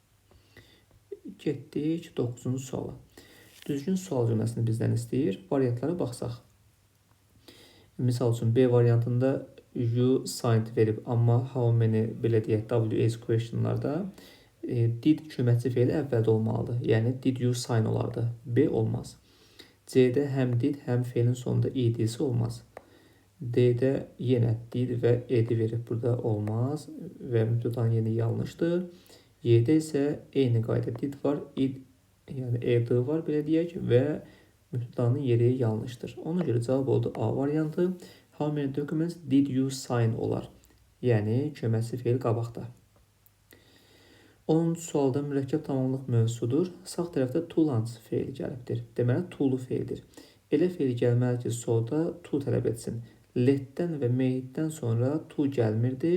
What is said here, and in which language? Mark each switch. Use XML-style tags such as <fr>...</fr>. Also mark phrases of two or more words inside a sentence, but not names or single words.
<az>Getdik 9-cu suala. Düzgün sual cümləsini bizdən istəyir. Variantlara baxsaq. Misal üçün, B variantında</az> <en>you signed</en> <az>verib, amma</az> <en>how many,</en> <az>belə deyək, WH questionlarda did köməkçi feili əvvəldə olmalıdır. Yəni,</az> <en>did you sign</en> <az>olardı. B olmaz. C-də həm did, həm feilin sonunda ed-si olmaz. D-də yenə did və ed verib, burada olmaz və mübtədanın yeri yanlışdır. Y-də isə eyni qayda did var, yəni ed var, belə deyək, və mübtədanın yeri yanlışdır. Ona görə cavab oldu A variantı.</az> <en>How many documents did you sign</en> <az>olar? Yəni, köməkçi feil qabaqda. 10-cu sualda mürəkkəb tamamlıq mövzusudur. Sağ tərəfdə</az> <en>to lunch</en> <az>feili gəlibdir. Deməli, to-lu feildir. Elə feil gəlməli ki, solda to tələb etsin. Let-dən və made-dən sonra to gəlmirdi.</az>